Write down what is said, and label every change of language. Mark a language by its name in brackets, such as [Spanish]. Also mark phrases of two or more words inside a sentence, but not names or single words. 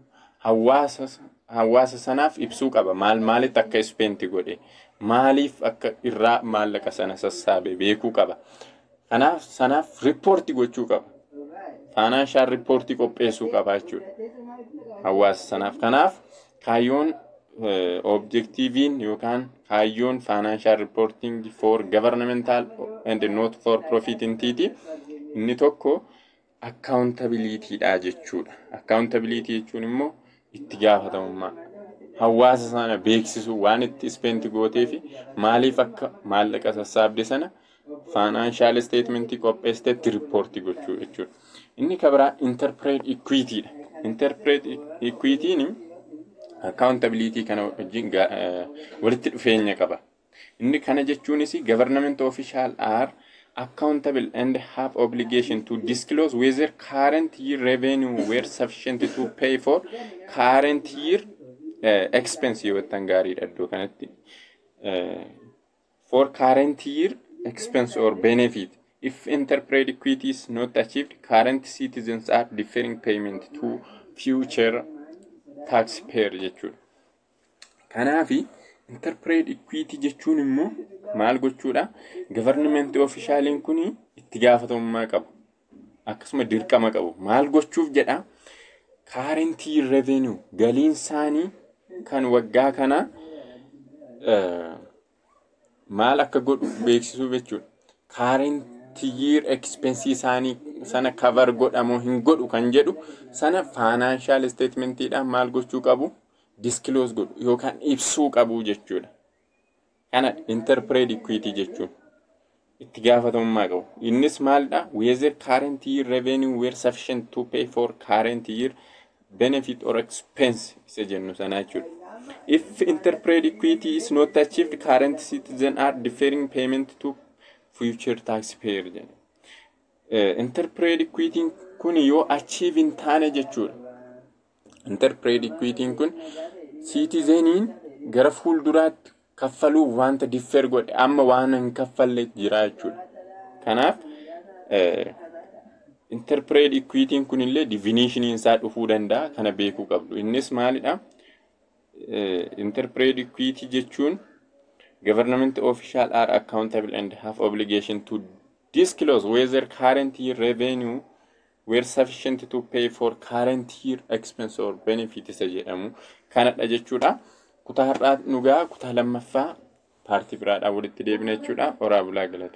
[Oromo] Hawaasa sanaaf ibsuu qaba. Maalitti akka spenti godhe, maaliif akka irraa maallaqa sana sassaabe beekuu qaba. Kanaaf sanaaf riippoortii gochuu qaba. Financial riippoortii qopheessuu qaba jechuudha. Hawaasa sanaaf. Kanaaf kaayyoon objectiviin yookaan kaayyoon [English] financial reporting for governmental and not for profit entity [Oromo] inni tokko accountability dha jechuudha. Accountability jechuun immoo itti gaafatamummaa. Hawaasa sana beeksisuu waan itti spent gootee fi maaliif akka maallaqa sassaabde sana [English] financial statement [Oromo] qopheessitetti report gochuu jechuudha. Inni kabira [English] interpret equity [Oromo] dha. [English] Interpret equity [Oromo] ni accountability kana wajjin walitti dhufeenya qaba. [English] Inni kana jechuunis government official are accountable and have obligation to disclose whether current year revenue were sufficient to pay for current year expense [Oromo] yootan gaariidha iddoo kanatti [English] for current year expense or benefit. If interpret equity is not achieved, current citizens are deferring payment to future taxpayer jechuudha. [Oromo] Kanaafi [English] interpret equity [Oromo] jechuun immoo maal gochuudha? Government officialiin kuni itti gaafatamummaa qabu. Akkasuma dirqama qabu. Maal gochuuf jedha? [English] Current year revenue [Oromo] galiin isaanii kan waggaa kana maal akka godhu beeksisuu jechuudha. [English] Current year expense [Oromo] isaanii sana cover godhamoo hin godhu kan jedhu sana financial statementidhaan maal gochuu qabu? Disclose godhu yookaan ibsuu qabu jechuudha. Kana [English] interpret equity [Oromo] jechuun itti gaafatamummaa qabu. Innis maalidha? [English] Whether current year revenue were sufficient to pay for current year benefit or expense isa jennu sana jechuudha. If interpret equity is not achieved, current citizens are deferring payment to future taxpayer jenna. Interpret equity [Oromo] kun yoo achieve hin taane jechuudha. [English] Interpret equity [Oromo] kun citizeniin gara fuulduraatti kaffaluu wanta differ godhe amma waan hin kaffalle jira jechuudha. Kanaaf [English] interpret equity [Oromo] kun illee definition isaa dhufuu danda'a kana beekuu qabdu. Innis maalidha? [English] Interpret equity jechuun government officials are accountable and have obligation to disclose whether current year revenue were sufficient to pay for current year expense or benefit [Oromo] isa jedhamu kanadha jechuudha. Kutaa har'aa nugaa kutaa lammaffaa paartii biraadhaa walitti deebina jechuudha. Horaa bulaa galata.